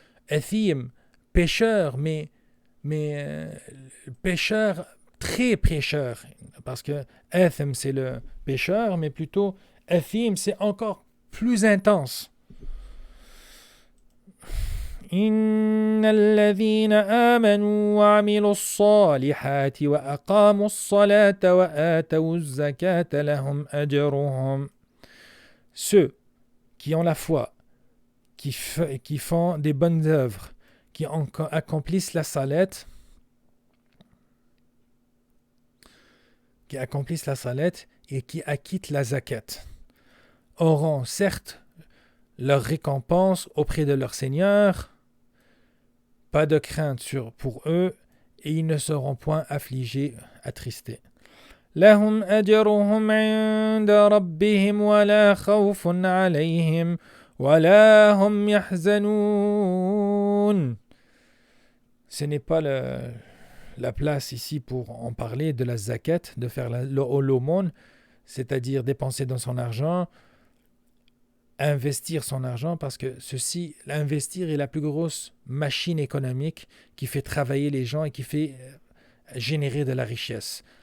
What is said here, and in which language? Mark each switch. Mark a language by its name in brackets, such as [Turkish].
[French] Athim, pécheur, mais pécheur, très pécheur, parce que Athim c'est le pécheur, mais plutôt Athim c'est encore plus intense. [Arabic] إن الذين آمنوا وعملوا الصالحات وأقاموا الصلاة وآتوا الزكاة لهم أجرهم. [French] Ceux qui ont la foi, qui font des bonnes œuvres, qui accomplissent la salat, et qui acquittent la zakat, auront certes leur récompense auprès de leur Seigneur, pas de crainte pour eux, et ils ne seront point affligés, attristés. [Arabic] لهم أجرهم عند ربهم ولا خوف عليهم ولا هم يحزنون. [French] Ce n'est pas la place ici pour en parler de la zakat, de faire l'aumône, c'est-à-dire dépenser dans son argent, investir son argent, parce que investir est la plus grosse machine économique qui fait travailler les gens et qui fait générer de la richesse.